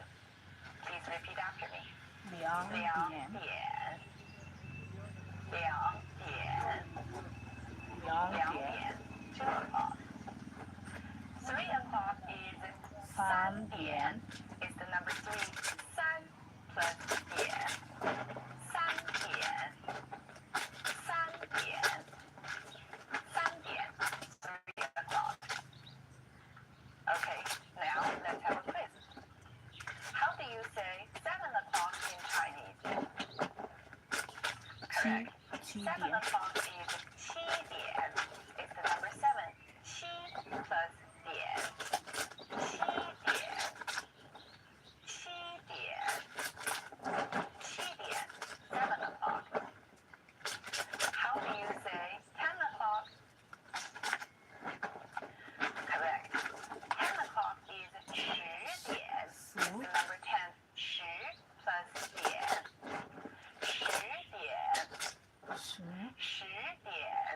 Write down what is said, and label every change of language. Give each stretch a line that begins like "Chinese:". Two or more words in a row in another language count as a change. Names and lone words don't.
English: Please repeat after me.
Chinese: 两点. 两点。两点.
English: 2 o'clock. 3 o'clock is
Chinese: 三点.
English: It's the number 3. San plus Dian.
Chinese: 三点。三点. 三点. 3 o'clock.
English: Okay, now let's have a quiz. How do you say 7 o'clock in Chinese? 7 o'clock is
Chinese: 七点.
English: It's the number 7.
Chinese: 七 plus 点. 七点. 七点. 七点.
English: 7 o'clock. How do you say 10 o'clock? Correct. 10 o'clock is 10点. The number 10. 10 plus 点.
Chinese: 10点. 10点.